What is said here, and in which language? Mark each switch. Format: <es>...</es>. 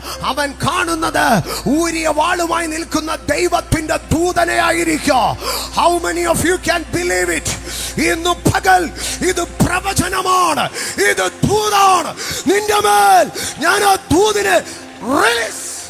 <ml>അവൻ കാണുന്നത് ഊരിയ വാളുമായി നിൽക്കുന്ന ദൈവത്തിന്റെ ദൂതനെ ആയിരിക്കോ.</ml> <en>How many of you can believe it?</en> <ml>ഇന്ന് പകൽ ഇത് പ്രവചനമാണ്, ഇത് ദൂതാണ്. നിന്റെ മേൽ ഞാൻ ആ ദൂതിനെ റിലീസ്.</ml>